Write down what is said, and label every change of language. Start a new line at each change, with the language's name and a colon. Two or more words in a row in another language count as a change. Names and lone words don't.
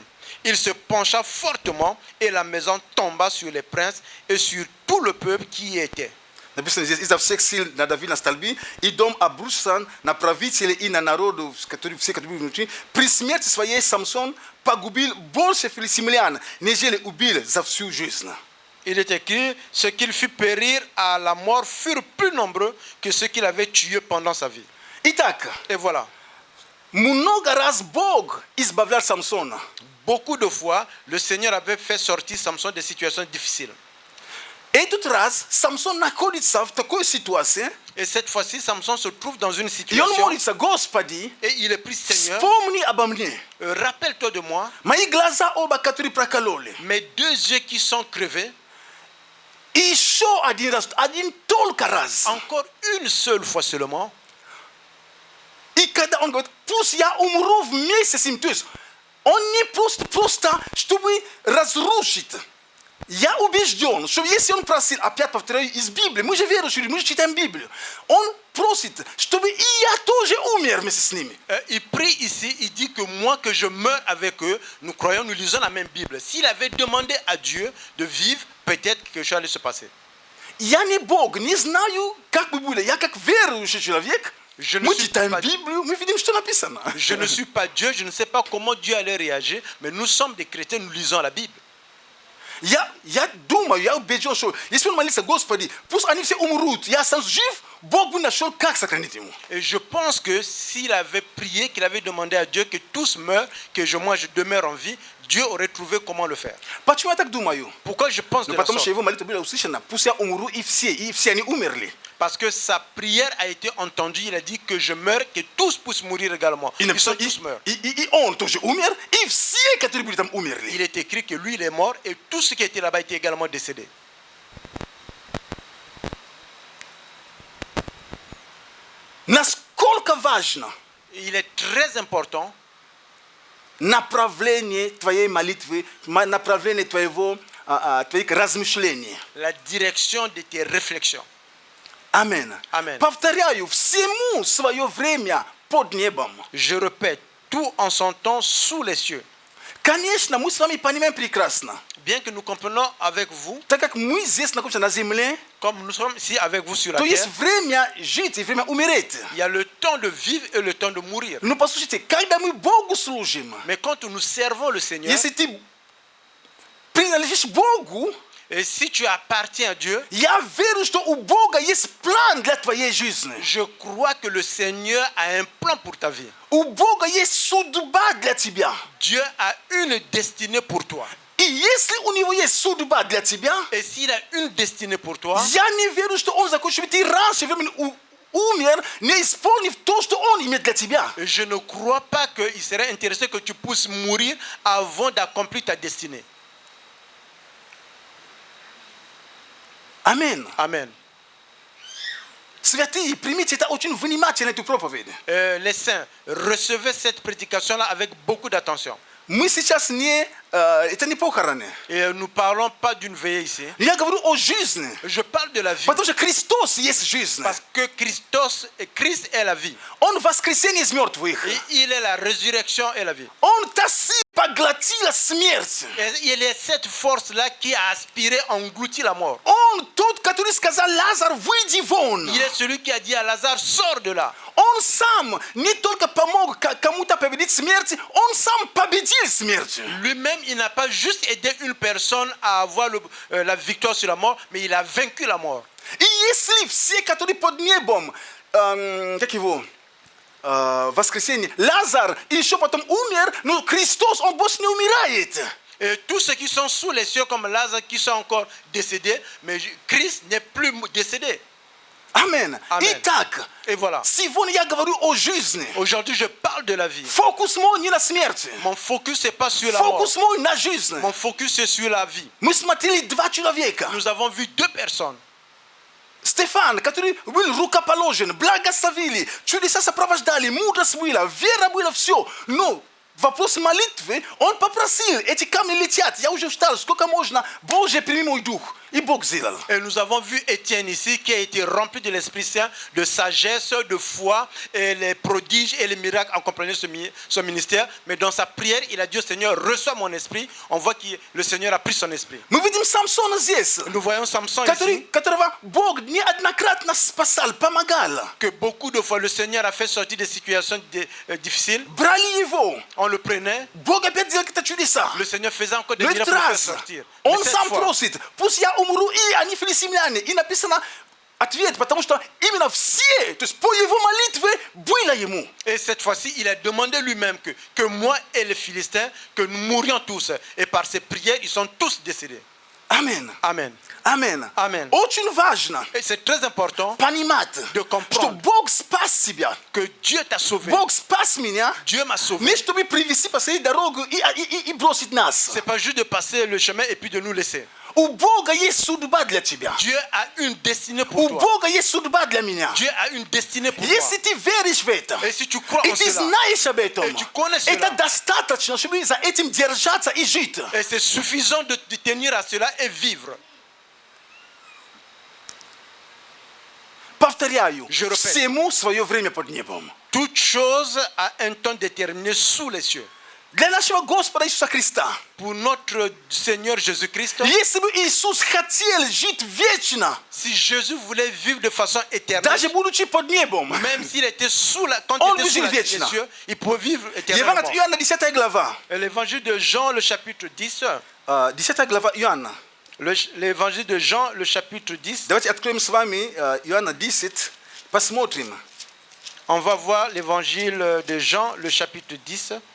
French: Il se pencha fortement et la maison tomba sur les princes et sur tout le peuple qui y était.
Russian: Написано здесь, изо всех сил надавил на столбы, и дом обрушился на правителей и на народу, все, которые были внутри. При смерти своей Самсон погубил больше филистимлян, нежели убил за всю жизнь.
French: Il est écrit, ceux qu'il fit périr à la mort furent plus nombreux que ceux qu'il avait tués pendant sa vie.
Russian: Итак,
French: Et voilà,
Russian: много раз Бог избавлял Самсона.
French: beaucoup de fois, le Seigneur avait fait sortir Samson des situations difficiles.
Russian: Этот раз Самсон находится в такой ситуации,
French: Et cette fois-ci, Samson se trouve dans une
Russian: и он
French: situation
Russian: молится, Господи,
French: et il est pris, Seigneur,
Russian: вспомни обо мне.
French: rappelle-toi de moi,
Russian: Мои глаза оба, которые прокололи.
French: mes deux yeux qui sont crevés,
Russian: И еще один раз, один только раз.
French: encore une seule fois seulement.
Russian: И когда он говорит, пусть я умру вместе с ним, то есть он не просто чтобы разрушить Я убежден, что если он просил, опять повторяю, из Библии, мы же верующие, мы же читаем Библию, он просит, чтобы и я тоже умер вместе с ними.
French: Il prie ici, il dit que moi, que je meure avec eux, nous croyons, nous lisons la même Bible. S'il avait demandé à Dieu de vivre, peut-être que quelque chose allait se passer.
Russian: Я не Бог, не знаю, как бы было. Я как верующий человек,
French: Je ne
Russian: мы
French: suis
Russian: читаем
French: pas-
Russian: Библию, мы видим, что написано.
French: Je ne suis pas Dieu, je ne sais pas comment Dieu allait réagir, mais nous sommes des chrétiens, nous lisons la Bible.
Russian: Я думаю, я убежден, что если он молится, Господи, пусть они все умрут, я останусь жив, Бог бы нашел, как сохранить ему.
French: Et je pense que s'il avait prié, qu'il avait demandé à Dieu que tous meurent, que moi je demeure en vie, Dieu aurait trouvé comment le faire.
Russian: Почему я так думаю?
French: Pourquoi je pense de
Russian: Ну,
French: la
Russian: потому что
French: sorte?
Russian: его молитва была услышана, пусть я умру, и все они умерли.
French: Parce que sa prière a été entendue, il a dit que je meurs, que tous puissent mourir également.
Russian: И,
French: Ils sont
Russian: написано,
French: tous morts.
Russian: и он тоже умер, и все, которые были там, умерли.
French: Il est écrit que lui il est mort et tous ceux qui étaient là-bas étaient également décédés.
Russian: Насколько важно
French: Et il est très important
Russian: направление твоей молитвы, направление твоих размышлений.
French: la direction de tes réflexions.
Russian: Аминь.
French: Amen.
Russian: Повторяю, всему свое время под небом.
French: Je répète, tout en son temps sous les cieux.
Russian: Конечно, мы с вами понимаем прекрасно.
French: Bien que nous comprenons avec vous,
Russian: Так как мы здесь находимся на земле,
French: comme nous sommes ici avec vous sur la
Russian: то
French: terre,
Russian: есть время жить и время умереть.
French: il y a le temps de vivre et le temps de mourir.
Russian: Но послушайте, когда мы Богу служим,
French: Mais quand nous servons le Seigneur,
Russian: если ты принадлежишь Богу,
French: et si tu appartiens à Dieu,
Russian: я верю, что у Бога есть план для твоей жизни.
French: je crois que le Seigneur a un plan pour ta vie.
Russian: У Бога есть судьба для тебя.
French: Dieu a une destinée pour toi.
Russian: И если у него есть судьба для тебя,
French: Et s'il a une destinée pour toi,
Russian: я не верю, что он захочет, чтобы ты раньше времени умер, не исполнив то, что он имеет для тебя.
French: je ne crois pas qu'il serait intéressé que tu puisses mourir avant d'accomplir ta destinée.
Russian: Аминь.
French: Amen.
Russian: Святые, примите это очень внимательно, эту проповедь.
French: Les saints, recevez cette prédication-là avec beaucoup d'attention.
Russian: Мы сейчас это не похороны.
French: Et nous ne parlons pas d'une veillée ici.
Russian: Я говорю о жизни.
French: Je parle de la vie.
Russian: Потому что Христос есть жизнь.
French: Parce que Christ est la vie.
Russian: Он воскресение из мертвых.
French: Et il est la résurrection et la vie.
Russian: Он тасил, поглотил смерть.
French: Et il est cette force-là qui a aspiré, englouti la mort.
Russian: Он тот, который сказал Лазар, выйди вон.
French: Il est celui qui a dit à Lazare, sors de là.
Russian: Он сам не только помог кому-то победить смерть, он сам победил смерть.
French: Lui-même, il n'a pas juste aidé une personne à avoir la victoire sur la mort, mais il a vaincu la mort.
Russian: И если все, которые под небом, как его, воскресенье, Лазар еще потом умер, но Христос, он больше не умирает.
French: Et tous ceux qui sont sous les cieux comme Lazare, qui sont encore décédés, mais Christ n'est plus décédé.
Russian: Аминь.
French: Amen.
Russian: Итак,
French: Et voilà.
Russian: сегодня я говорю о жизни.
French: Aujourd'hui, je parle de la vie.
Russian: Фокус мой не на смерти.
French: Mon focus, c'est pas sur la mort.
Russian: Фокус мой на жизнь.
French: Mon focus, c'est sur la vie.
Russian: Мы смотрели два человека.
French: Nous avons vu deux personnes.
Russian: Стефан, который был рукоположен, благословили, чудеса сопровождали, мудрость была, вера была, все. Но вопрос молитвы, он попросил, эти камни летят, я уже устал, сколько можно, Боже, прими мой дух. И Бог сделал.
French: Et nous avons vu Étienne ici qui a été rempli de l'Esprit Saint, de sagesse, de foi, et les prodiges et les miracles accompagnaient son ministère. Mais dans sa prière, il a dit au Seigneur, reçois mon esprit. On voit que le Seigneur a pris son esprit.
Russian: Мы видим Самсона здесь,
French: Nous voyons Samson ici,
Russian: которого Бог неоднократно спасал, помогал.
French: que beaucoup de fois le Seigneur a fait sortir des situations difficiles.
Russian: Брали его,
French: On le prenait,
Russian: Бог опять делал какие-то чудеса.
French: le Seigneur faisait encore des
Russian: Но
French: miracles
Russian: этот
French: pour le
Russian: раз
French: faire sortir. Mais
Russian: он
French: cette
Russian: сам
French: fois,
Russian: просит, пусть я умру, и они филистимляне. И написано ответ, потому что именно все, то есть по его молитве было ему.
French: et cette fois-ci, il a demandé lui-même que moi et les Philistins, que nous mourions tous. Et par ses prières, ils sont tous décédés.
Russian: Аминь.
French: Amen.
Russian: Аминь.
French: Amen.
Russian: Очень важно
French: Et c'est très important
Russian: понимать,
French: de
Russian: что
French: comprendre
Russian: Бог спас тебя.
French: que Dieu t'a sauvé.
Russian: Бог спас меня,
French: Dieu m'a sauvé.
Russian: не чтобы привести по своей дороге и бросить нас.
French: C'est pas juste de passer le chemin et puis de nous laisser.
Russian: У Бога есть судьба для тебя.
French: Dieu a une destinée pour
Russian: У
French: toi.
Russian: Бога есть судьба для меня.
French: Dieu a une destinée pour
Russian: Если
French: toi.
Russian: ты веришь в это,
French: Et si tu crois en
Russian: и ты
French: cela,
Russian: знаешь об этом,
French: Et tu connais cela.
Russian: это достаточно, чтобы за этим держаться и жить.
French: et c'est suffisant de tenir à cela et vivre.
Russian: Повторяю,
French: Je répète.
Russian: всему свое время под небом.
French: Toute chose a un temps déterminé sous les cieux.
Russian: Для нашего Господа Иисуса Христа,
French: Pour notre Seigneur Jésus-Christ,
Russian: если бы Иисус хотел жить вечно,
French: si Jésus voulait vivre de façon éternelle,
Russian: даже будучи под небом,
French: même s'il était quand On il était sous veut les vivre cieux, il pouvait vivre éternellement.
Russian: Евангелие от Иоанна, 10 глава.
French: Et l'évangile de Jean, le chapitre 10,
Russian: 10 глава Иоанна.
French: l'évangile de Jean, le chapitre 10,
Russian: Давайте откроем с вами Иоанна 10, посмотрим.
French: on va voir l'évangile de Jean, le chapitre 10,